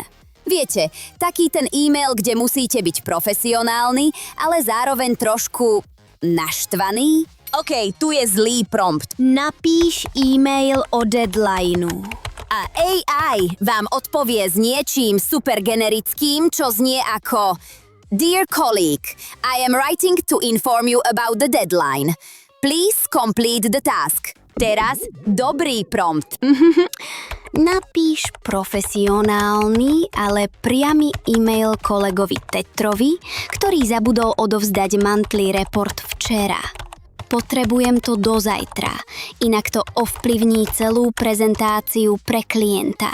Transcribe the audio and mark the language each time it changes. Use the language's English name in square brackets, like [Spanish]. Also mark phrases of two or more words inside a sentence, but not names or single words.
[Slovak] Viete, taký ten e-mail, kde musíte byť profesionálny, ale zároveň trošku naštvaný? OK, tu je zlý prompt. Napíš e-mail o deadlineu. A AI vám odpovie s niečím super generickým, čo znie ako [English] Dear colleague, I am writing to inform you about the deadline. Please complete the task. [Slovak] Teraz dobrý prompt. Napíš profesionálny, ale priamy e-mail kolegovi Tetrovi, ktorý zabudol odovzdať [English] monthly report [Slovak] včera. Potrebujem to do zajtra, inak to ovplyvní celú prezentáciu pre klienta.